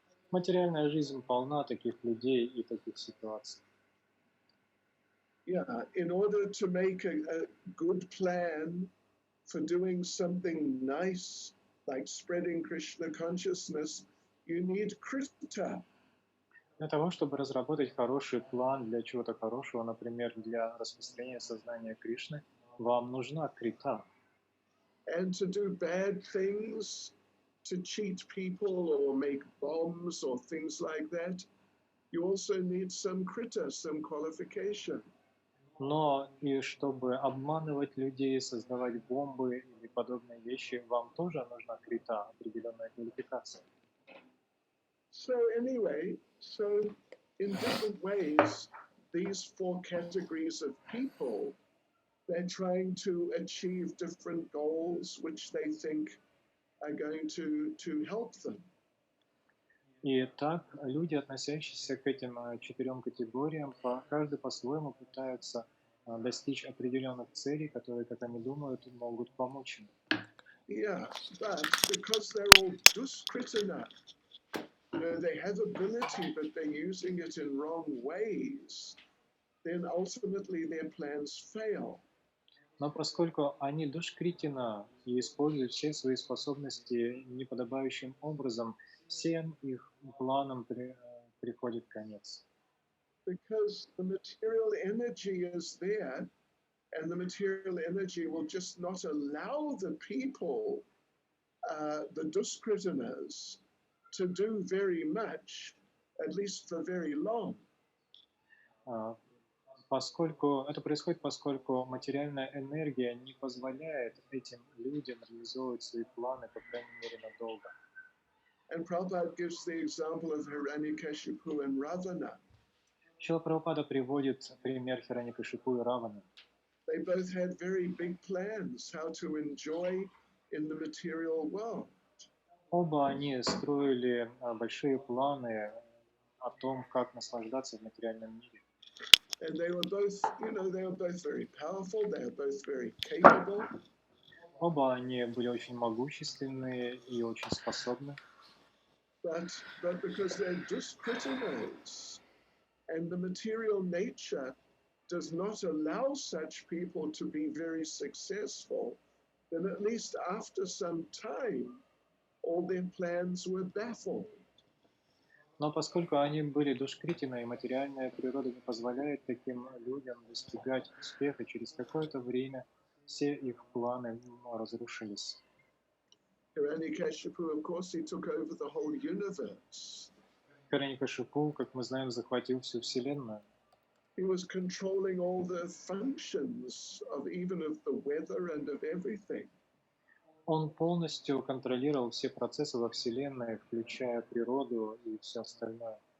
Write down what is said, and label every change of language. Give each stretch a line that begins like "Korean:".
Russian: Материальная жизнь полна таких людей и таких ситуаций.
English: Yeah, in order to make a good plan for doing something nice, like spreading Krishna consciousness, you need krita.
Russian: Для того, чтобы разработать хороший план для чего-то хорошего, например, для распространения сознания Кришны, вам нужна крита.
English: And to do bad things, to cheat people or make bombs or things like that, you also need some krita, some qualification.
Russian: Но и чтобы обманывать людей, создавать бомбы или подобные вещи, вам тоже нужна крита, определенная квалификация.
English: So anyway, in different ways, these four categories of people, they're trying to achieve different goals which they think are going to help them.
Russian: И так люди, относящиеся к этим 4 категориям, каждый по-своему пытаются достичь определенных целей, которые, как они думают, могут помочь им.
English: Yeah, but because they're all duskritana, they have ability, but they're using it in wrong ways, then ultimately their plans fail.
Russian: Но поскольку они душкритина и используют все свои способности неподобающим образом, всем их планам приходит конец.
English: Because the material energy is there, and the material energy will just not allow the people, the duskritanas, to do very much, at least for very long.
Russian: Поскольку это происходит, поскольку материальная энергия не позволяет этим людям реализовывать свои планы, по крайней мере, надолго.
English: And Prabhupada gives the example of Hiranyakashipu and Ravana.
Russian: Шрила Прабхупада приводит пример Хираньякашипу и Раваны.
English: They both had very big plans how to enjoy in the material world.
Russian: Оба они строили большие планы о том, как наслаждаться в материальном мире.
English: And they were both, they were both very powerful, they were both very capable.
Russian: Оба они были очень могущественные и очень способны.
English: But because they're duskritanas, and the material nature does not allow such people to be very successful, then at least after some time, all their plans were baffled.
Russian: Но поскольку они были душкритиной, материальная природа не позволяет таким людям достигать успеха, через какое-то время все их планы разрушились.
English: Hiranyakashipu, of course, he took over the whole universe.
Russian: Hiranyakashipu, как мы знаем, захватил всю Вселенную.
English: He was controlling all the functions of even of the weather and of everything.
Russian: Он полностью контролировал все процессы во Вселенной, включая природу и все остальное.